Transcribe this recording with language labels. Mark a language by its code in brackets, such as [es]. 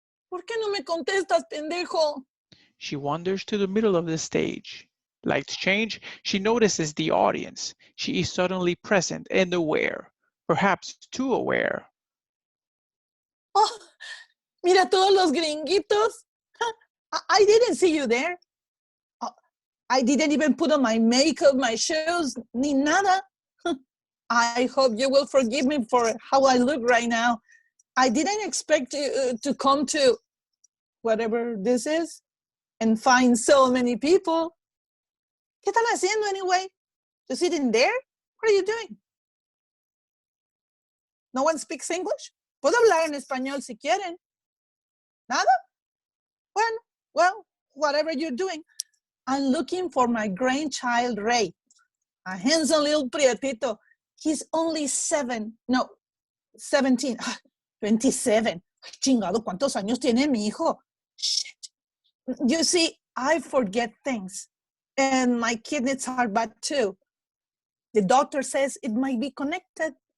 [es] ¿Por qué no me contestas, pendejo? [en] She wanders to the middle of the stage. Lights change. She notices the audience. She is suddenly present and aware, perhaps too aware. Oh, [es] mira todos los gringuitos. [en] I didn't see you there. I didn't even put on my makeup, my shoes, [es] ni nada. [en] I hope you will forgive me for how I look right now. I didn't expect to come to whatever this is and find so many people. [es] ¿Qué están haciendo [en] anyway? You sitting there? What are you doing? No one speaks English? [es] Puedo hablar en español si quieren. Nada? [en] Well, whatever you're doing. I'm looking for my grandchild, Ray. A handsome little prietito. He's only 17. 27. [es] Chingado, ¿cuántos años tiene mi hijo? [en] Shit. You see, I forget things. And my kidneys are bad too. The doctor says it might be connected.